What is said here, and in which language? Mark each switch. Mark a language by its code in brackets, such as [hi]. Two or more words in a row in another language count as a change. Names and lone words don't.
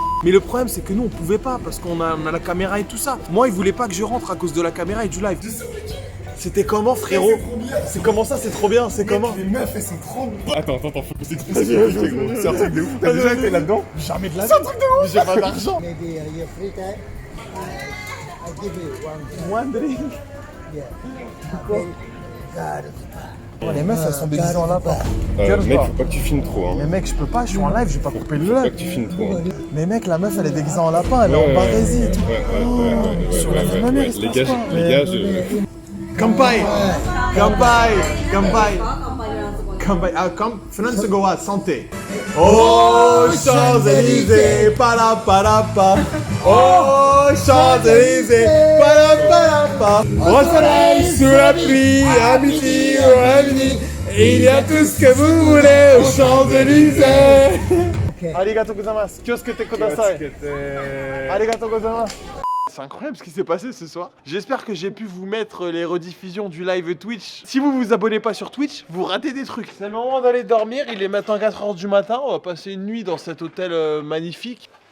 [fr] Mais le problème, c'est que nous, on pouvait pas parce qu'on a la caméra et tout ça. Moi, il voulait pas que je rentre à cause de la caméra et du live. C'était comment, frérot? C'est comment ça? C'est trop bien. C'est comment? Les meufs, elles sont trop bien. Attends, faut que je t'explique gros. C'est un truc de ouf. T'as déjà été là-dedans? Jamais de la vie. C'est un truc de ouf. J'ai pas d'argent. [en] Maybe your free time, I give you one. One drink. Yeah. God. [fr] Les meufs, elles sont déguisées en lapin. Mec, faut pas que tu filmes trop. Mais mec, je peux pas, je suis en live, je vais pas couper le Faut pas live. que tu filmes trop. Mais mec, la meuf, elle est déguisée en lapin, elle est en barésie et tout. Sur la vie de ma mère, il se Les passe gars, quoi? les gars, je... Kampai. Ah, comme [ja] フランス語は [fr] santé. Oh, Champs-Élysées, palapa. Oh, Champs-Élysées, palapa. Au soleil, sous la pluie, à midi ou à midi, il y a tout ce que vous voulez aux Champs-Élysées. [ja] ありがとうございます。キョウスケください。ありがとうございます. [fr] C'est incroyable ce qui s'est passé ce soir. J'espère que j'ai pu vous mettre les rediffusions du live Twitch. Si vous vous abonnez pas sur Twitch, vous ratez des trucs. C'est le moment d'aller dormir. Il est maintenant 4h du matin. On va passer une nuit dans cet hôtel magnifique.